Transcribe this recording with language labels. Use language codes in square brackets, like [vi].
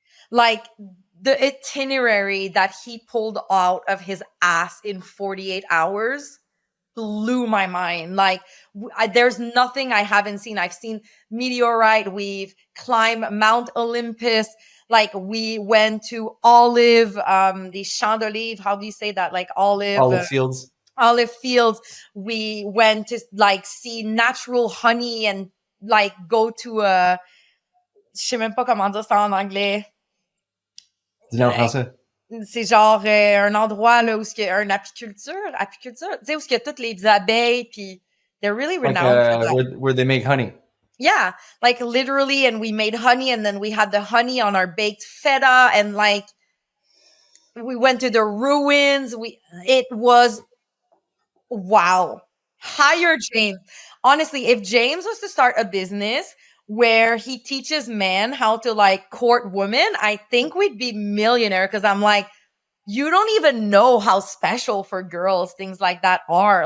[en] Like the itinerary that he pulled out of his ass in 48 hours blew my mind. Like there's nothing I haven't seen. I've seen meteorite. We've climbed Mount Olympus. Like we went to Olive, the Champs d'Olive. How do you say that? Like Olive fields. Olive fields. We went to like see natural honey and like go to a, [fr] je sais même pas comment dire ça en anglais. Dis-le en français. C'est genre un endroit là où il y a une apiculture, tu sais, où il y a toutes les abeilles, puis [en] they're really renowned for that. Where they make honey. Yeah, like literally, and we made honey, and then we had the honey on our baked feta, and like we went to the ruins. It was wow. Hire James. Honestly, if James was to start a business where he teaches men how to like court women, I think we'd be millionaire because I'm like, you don't even know how special for girls things like that are.